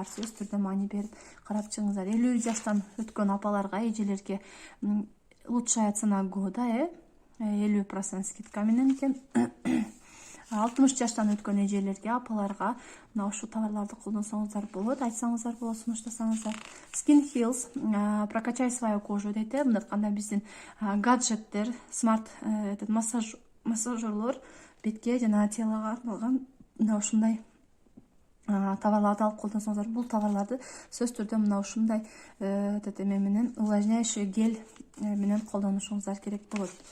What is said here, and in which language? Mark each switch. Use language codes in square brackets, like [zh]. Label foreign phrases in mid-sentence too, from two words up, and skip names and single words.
[ky] Сөз түрдө маани берип карап чыгыңыздар. 50 жаштан өткөн апаларга, эжелерге [ru] улучшается нагода, [ky] 50% скидка менен экен. 60 жаштан өткөн эжелерге, апаларга мына ушул товарларды колдонсоңуздар болот, айтсаңыздар болот, сунуштасаңыздар. [ru] Skin Heals прокачай свою кожу дейт. [ky] Мындай айтканда биздин гаджеттер, смарт массажерлор бетке жана телого арналган мына ушундай товарларды алып колдонсоңуздар, бул товарларды сөз түрдө мына ушундай эме менен [ru] увлажняющий гель [ky] менен колдонушуңуздар керек болот.